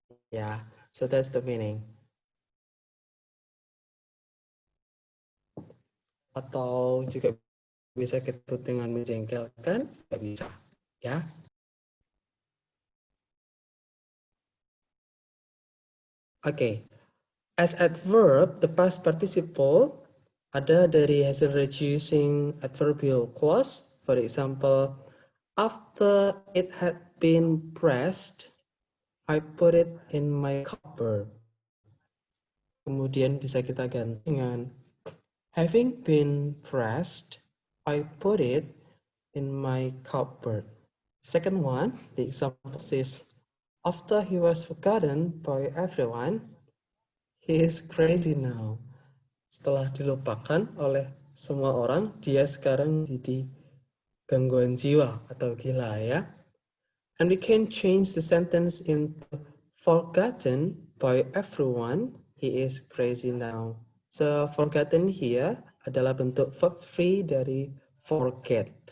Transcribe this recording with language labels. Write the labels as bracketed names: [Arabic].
[English] Yeah, so that's the meaning. [Indonesian] Atau juga bisa kita dengan menjengkelkan, nggak bisa, ya. [English] Okay, as adverb, the past participle [Indonesian] ada dari hasil [English] reducing adverbial clause. For example, after it had been pressed, I put it in my cupboard. [Indonesian] Kemudian bisa kita ganti dengan [English] having been pressed, I put it in my cupboard. Second one, the example says, after he was forgotten by everyone, he is crazy now. [Indonesian] Setelah dilupakan oleh semua orang, dia sekarang jadi gangguan jiwa atau gila, ya. [English] And we can change the sentence into forgotten by everyone, he is crazy now. So forgotten here [Indonesian] adalah bentuk [English] verb free dari forget.